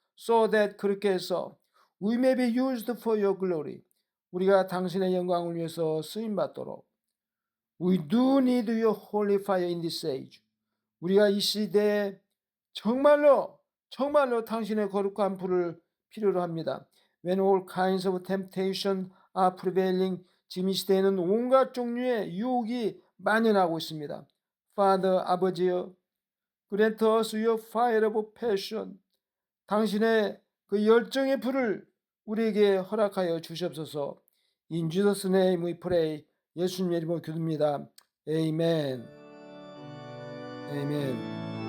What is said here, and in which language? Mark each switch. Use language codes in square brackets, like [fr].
[en] So that [ko] 그렇게 해서 [en] we may be used for your glory. [ko] 우리가 당신의 영광을 위해서 쓰임받도록. [en] We do need your holy fire in this age. [ko] 우리가 이 시대에 정말로 당신의 거룩한 불을 필요로 합니다. [en] When all kinds of temptation are prevailing. [ko] 지금 이 시대에는 온갖 종류의 유혹이 만연하고 있습니다. [en] Father, [ko] 아버지여, [en] grant us your fire of passion. [ko] 당신의 그 열정의 불을 우리에게 허락하여 주시옵소서. [en] In Jesus' name we pray. [ko] 예수님의 이름으로 기도합니다. 아멘. 아멘.